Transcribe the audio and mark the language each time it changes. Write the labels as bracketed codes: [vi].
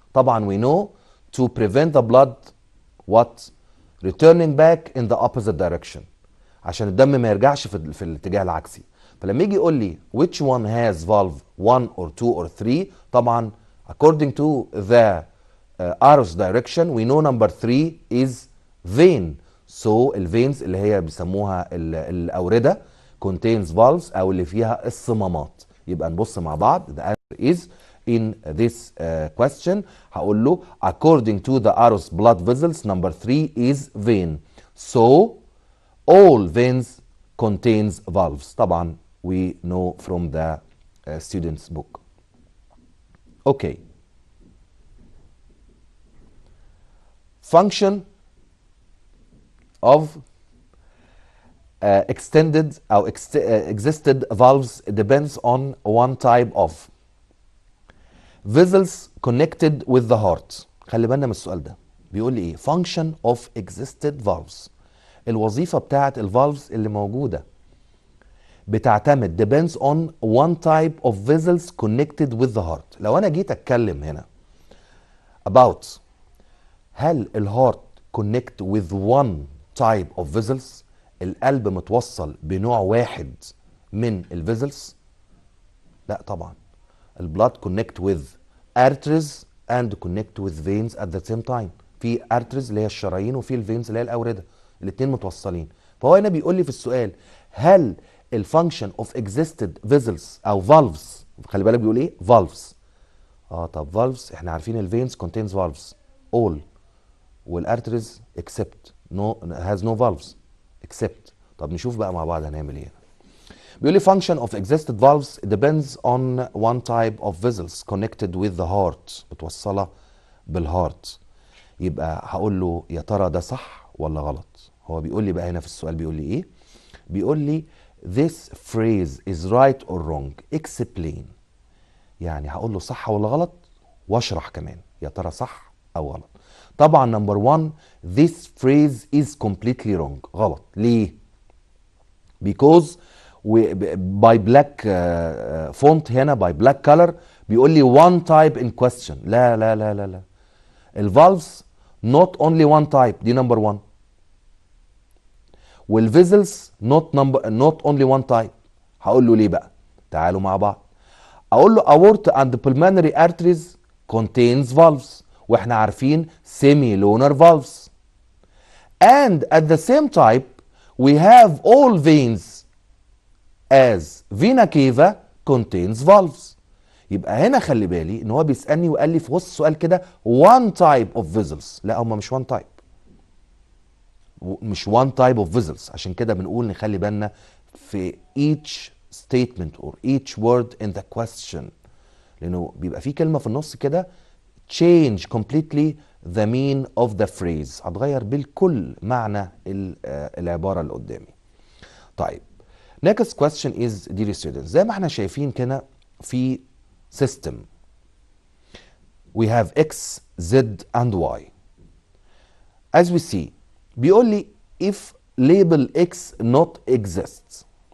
[en] طبعا we know to prevent the blood what? Returning back in the opposite direction. [ar] عشان الدم ما يرجعش في الاتجاه العكسي. فلما يجي يقول لي [en] which one has valve 1 or 2 or 3 طبعا according to the arrow's direction we know number 3 is vein. So [ar] الفينز اللي هي بيسموها الأوردة [en] contains valves [ar] أو اللي فيها الصمامات. يبقى نبص مع بعض. [en] The answer is in this question. [ar] هقول له [en] according to the arrows blood vessels number 3 is vein. So all veins contains valves. طبعا we know from the student's book. Okay. Function of extended أو existed valves depends on one type of vessels connected with the heart. [ar] خلي بالنا من السؤال ده. بيقول لي ايه؟ [en] function of existed valves. [ar] الوظيفة بتاعت الفالفز اللي موجودة بتعتمد [en] depends on one type of vessels connected with the heart. [ar] لو انا جيت اتكلم هنا about هل الهارت [en] connect with one type of vessels، [ar] القلب متوصل بنوع واحد من الفيزلز؟ لا طبعا. [en] البلاد connect with arteries and connect with veins at the same time. [ar] في arteries اللي هي الشرايين وفي الفينز اللي هي الاورده، الاثنين متوصلين. فهو هنا بيقول لي في السؤال هل الفانكشن اوف [en] existed vessels [ar] او valves، خلي بالك بيقول ايه؟ valves. [en] طب valves [ar] احنا عارفين الفينز [en] contains valves all والارتريز except no has no valves except. [ar] طب نشوف بقى مع بعض هنعمل ايه. بيقول لي [en] function of existed valves depends on one type of vessels connected with the heart، [ar] متوصله بالهارت. يبقى هقول له يا ترى ده صح ولا غلط؟ هو بيقول لي بقى هنا في السؤال بيقول لي ايه؟ بيقول لي [en] this phrase is right or wrong explain. [ar] يعني هقول له صح ولا غلط واشرح كمان يا ترى صح او غلط. [en] طبعا number 1 this phrase is completely wrong. [ar] غلط. [en] ليه؟ because by black font هنا by black color [ar] بيقول لي [en] one type in question. [ar] لا لا لا لا لا. [en] الفالفز not only one type، [ar] دي نمبر 1. [en] والفيزلز not only one type. [ar] هقول له ليه بقى؟ تعالوا مع بعض. اقول له [en] aorta and pulmonary arteries contains valves، [ar] واحنا عارفين [en] semi-lunar valves. And at the same time we have all veins as vena cava contains valves. [ar] يبقى هنا خلي بالي ان هو بيسألني وقال لي في وسط السؤال كده [en] one type of vessels. [ar] لا هما مش one type، مش [en] one type of vessels. [ar] عشان كده بنقول نخلي بالنا في [en] each statement or each word in the question، [ar] لانه بيبقى في كلمة في النص كده [en] change completely the meaning of the phrase، [ar] هتغير بالكل معنى العبارة اللي قدامي. [en] طيب next question is dear students، [ar] زي ما احنا شايفين كده في [en] system we have x z and y. as we see [ar] بيقول لي [en] if label x not exists.